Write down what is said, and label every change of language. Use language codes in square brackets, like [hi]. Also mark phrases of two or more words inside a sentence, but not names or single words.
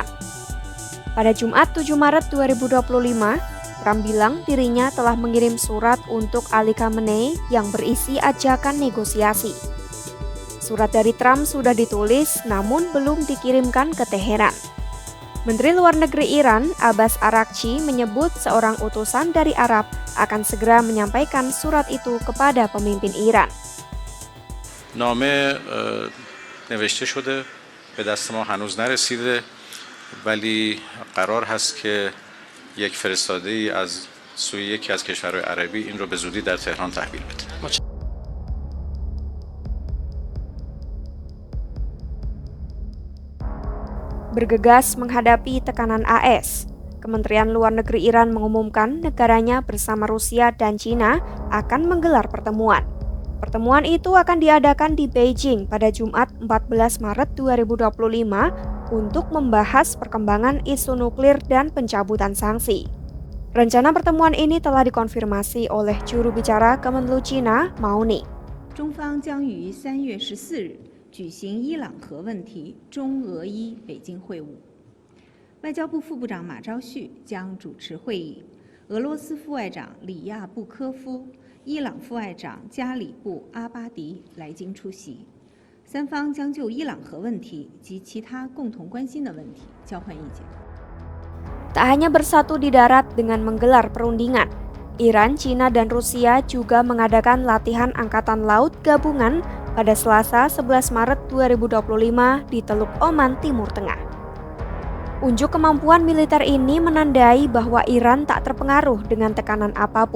[id] Pada Jumat 7 Maret 2025, Trump bilang dirinya telah mengirim surat untuk Ali Khamenei yang berisi ajakan negosiasi. Surat dari Trump sudah ditulis namun belum dikirimkan ke Teheran. Menteri Luar Negeri Iran, Abbas Araghchi, menyebut seorang utusan dari Arab akan segera menyampaikan surat itu kepada pemimpin Iran. [fa] نامه نوشته شده به دست ما هنوز نرسیده ولی قرار هست که یک فرستاده‌ای از سوی یکی از کشورهای عربی این رو به زودی در تهران تحویل بده. [id] Bergegas menghadapi tekanan AS, Kementerian Luar Negeri Iran mengumumkan negaranya bersama Rusia dan China akan menggelar pertemuan. Pertemuan itu akan diadakan di Beijing pada Jumat 14 Maret 2025 untuk membahas perkembangan isu nuklir dan pencabutan sanksi. Rencana pertemuan ini telah dikonfirmasi oleh juru bicara Kemenlu China, Mao Ning. [zh] 中方将于3月14日举行伊朗核问题中俄伊北京会晤，外交部副部长马朝旭将主持会议，俄罗斯副外长里亚布科夫、伊朗副外长加里布阿巴迪来京出席，三方将就伊朗核问题及其他共同关心的问题交换意见。 [id] Tak hanya bersatu di darat dengan menggelar perundingan, Iran, China, dan Rusia juga mengadakan latihan angkatan laut gabungan pada Selasa 11 Maret 2025 di Teluk Oman, Timur Tengah. Unjuk kemampuan militer ini menandai bahwa Iran tak terpengaruh dengan tekanan apapun.